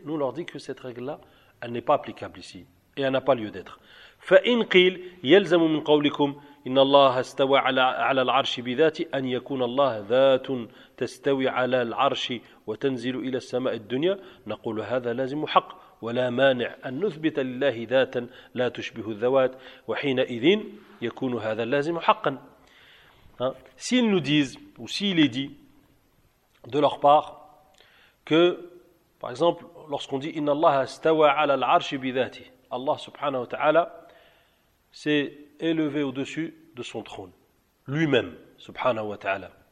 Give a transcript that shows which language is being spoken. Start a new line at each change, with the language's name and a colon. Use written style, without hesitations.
French: Nous leur dit que cette règle là elle n'est pas applicable ici et elle n'a pas lieu d'être.
Arabic: فإن قيل يلزم من قولكم إن الله استوى على العرش بذاته أن يكون الله ذات تستوي على العرش وتنزل إلى السماء الدنيا نقول هذا لازم حق ولا مانع أن نثبت لله ذاتا لا تشبه الذوات وحينئذ يكون هذا لازم حقا.
French: S'ils nous disent ou s'il est dit de leur part que par exemple lorsqu'on dit
Arabic: إن الله استوى على العرش بذاته الله سبحانه وتعالى
French: s'est élevé au-dessus de son trône, lui-même, subhanahu wa ta'ala.